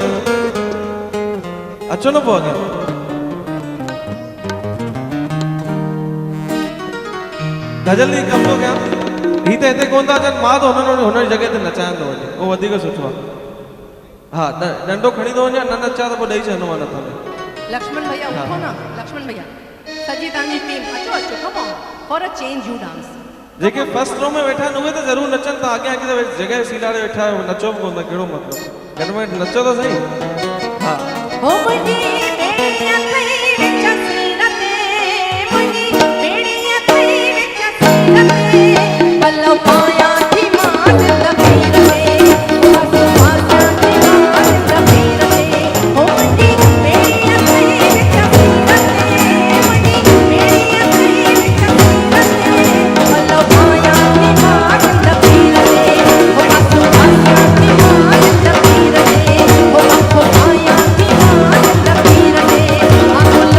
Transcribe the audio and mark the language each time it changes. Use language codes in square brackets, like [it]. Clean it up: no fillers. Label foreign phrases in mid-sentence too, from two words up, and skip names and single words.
[sd] अचो न पोइ अॻियां। गजल जी कम थो कयां, ही त हिते कोन था अचनि, मां त हुन जी जॻह ते नचायां थो वञे, उहो वधीक सुठो आहे। हा डंडो खणी थो वञा, न नचा त पोइ ॾेई छॾंदो मां नथो। लक्ष्मण भैया उठो न, लक्ष्मण भैया सॼी तव्हांजी टीम अचो अचो, [en] come on for a change you dance. [sd] जेके [en] first row [sd] में वेठा आहिनि उहे त ज़रूरु नचनि था, अॻियां अॻियां जॻह सीलाड़े वेठा आहियो, नचो बि कोन था, कहिड़ो मतिलबु? घटि में घटि नचो त सही। हा हो मुंहिंजी बेड़ी अखई विच सीर ते, मुंहिंजी बेड़ी अखई विच सीर ते, पल्लव पाया थी मां जिंद पीर ते, बसु मासिया थी मां जिंद पीर ते। हो मुंहिंजी बेड़ी अखई विच सीर ते, मुंहिंजी बेड़ी अखई विच सीर ते, पल्लव पाया थी मां जिंद पीर ते, हो बसु मासिया थी मां जिंद पीर ते, हो आंखो पाया थी मां जिंद पीर ते।